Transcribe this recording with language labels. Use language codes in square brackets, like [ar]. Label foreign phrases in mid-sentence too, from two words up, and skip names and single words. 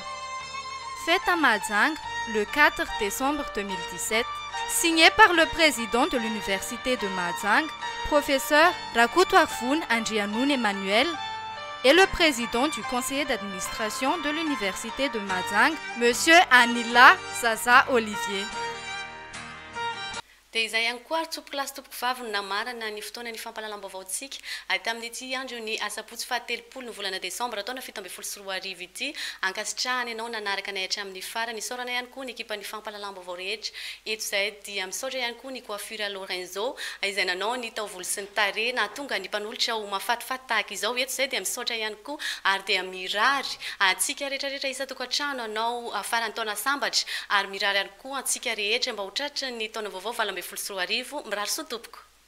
[fr] Faite à Mahajanga le 4 décembre 2017, signé par le président de l'université de Mahajanga, professeur Rakutwarfun Andrianoun Emmanuel, et le président du conseil d'administration de l'université de Mahajanga, monsieur Anila Zaza Olivier. [mg] Dia izay ihany koa ary tompoky lasy tompoky vavy no namarana ny fotoana ny fampalalam-baovaontsika tamin'ity andro ny asabotsy faha-telopolo ny volana desambra taona 2024 ity ankasitrahany ianao nanaraka nay hatramin'ny farany isaorana ihany koa ny ekipa ny fampalalam-baovao rehetra eto izay dia misaotra ihany koa ny coiffure Lorenzo izay nanao ny taovolo sy ny tarehy nahatonga ny mpanolotra ho mafatifaty tahaka izao eto izay dia misaotra ihany koa ary dia mirary antsika rehetrarehetra isa-tokantrano anao farany taona sambatra ary mirary ihany koa antsika rehetra mba ho tratra ny taona vaovao 2024 mirary soa tompoko.